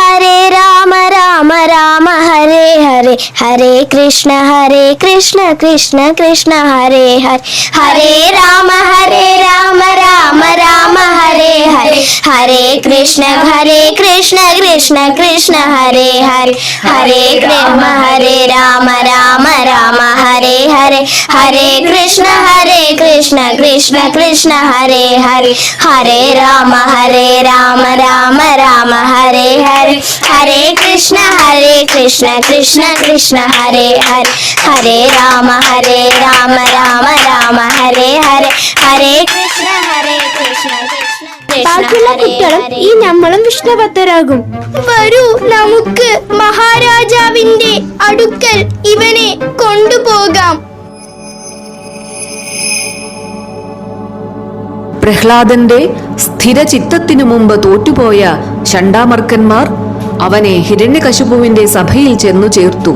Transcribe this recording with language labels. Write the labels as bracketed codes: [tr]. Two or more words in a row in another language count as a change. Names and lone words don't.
[sa] രാമ ഹരേ ഹരേ, ഹരേ കൃഷ്ണ കൃഷ്ണ കൃഷ്ണ ഹരേ ഹരേ, ഹരേ രാമ രാമ ഹരേ ഹരേ, ഹരേ കൃഷ്ണ കൃഷ്ണ കൃഷ്ണ ഹരേ ഹരേ, ഹരേ രാമ രാമ ഹരേ ഹരേ, ഹരേ കൃഷ്ണ കൃഷ്ണ കൃഷ്ണ ഹരേ ഹരേ, ഹരേ രാമ രാമ ഹരേ ഹരേ, ഹരേ കൃഷ്ണ കൃഷ്ണ കൃഷ്ണ ഹരേ ഹരേ, ഹരേ രാമ രാമ ഹരേ ഹരേ, ഹരേ കൃഷ്ണ കൃഷ്ണ [ml] ബാക്കിയുള്ള കുട്ടികളും ഈ നമ്മളും വിഷ്ണുഭക്തരാകും. വരൂ, നമുക്ക് മഹാരാജാവിന്റെ അടുക്കൽ ഇവനെ കൊണ്ടുപോകാം. പ്രഹ്ലാദന്റെ സ്ഥിരചിത്തത്തിനു മുമ്പ് തോറ്റുപോയ ചണ്ഡാമർക്കന്മാർ അവനെ ഹിരണ്യകശിപുവിന്റെ സഭയിൽ ചെന്നു ചേർത്തു.